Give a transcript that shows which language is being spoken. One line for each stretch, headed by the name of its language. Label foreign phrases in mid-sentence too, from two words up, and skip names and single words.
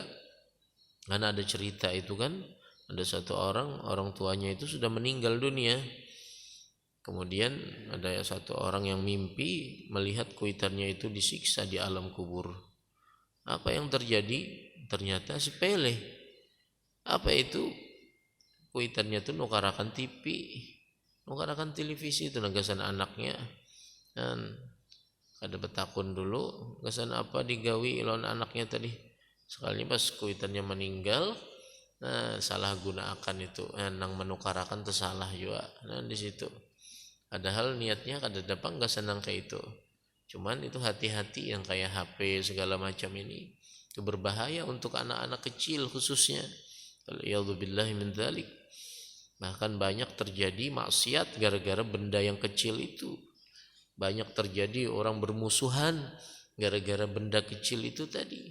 Indonesian: Karena ada cerita itu kan, ada satu orang tuanya itu sudah meninggal dunia. Kemudian ada satu orang yang mimpi melihat kuitannya itu disiksa di alam kubur. Apa yang terjadi? Ternyata sepele. Apa itu?
Banjar: Kuitannya itu nukarakan TV, nukarakan televisi itu nagasan anaknya. Dan ada betakun dulu, gasan apa digawi lawan anaknya tadi. Sekali pas kuitannya meninggal, nah salah gunakan itu, nang menukarakan tersalah juga. Nah di situ. Padahal niatnya kada dapat nggak senang kayak itu.
Indonesian: Cuman itu hati-hati yang kayak HP segala macam ini itu berbahaya untuk anak-anak kecil khususnya.
Arabic: أعوذ بالله من ذلك.
Indonesian: Bahkan banyak terjadi maksiat gara-gara benda yang kecil itu. Banyak terjadi orang bermusuhan gara-gara benda kecil itu tadi.